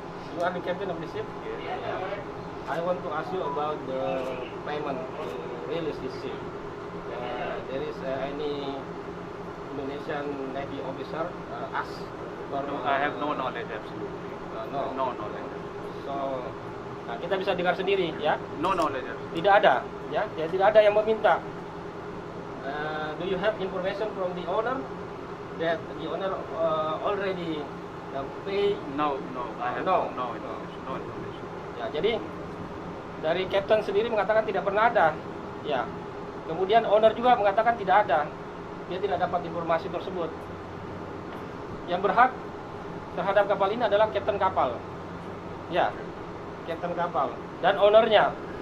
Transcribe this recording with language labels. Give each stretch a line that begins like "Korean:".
English: You are the captain of the ship. I want to ask you about the payment to release this ship. There is any Indonesian Navy officer ask for. I have no knowledge absolutely. No. No knowledge.
Indonesian: So, nah, kita bisa dengar sendiri ya.
English: No knowledge. Absolutely.
Indonesian: Tidak ada, ya, tidak ada yang meminta.
English: Do you have information from the owner that the owner already pay? No. I have No. no information.
Indonesian: Ya, jadi dari kapten sendiri mengatakan tidak pernah ada. Ya. Kemudian owner juga mengatakan tidak ada. Dia tidak dapat informasi tersebut. Yang berhak terhadap kapal ini adalah kapten kapal. Ya, kapten kapal dan ownernya.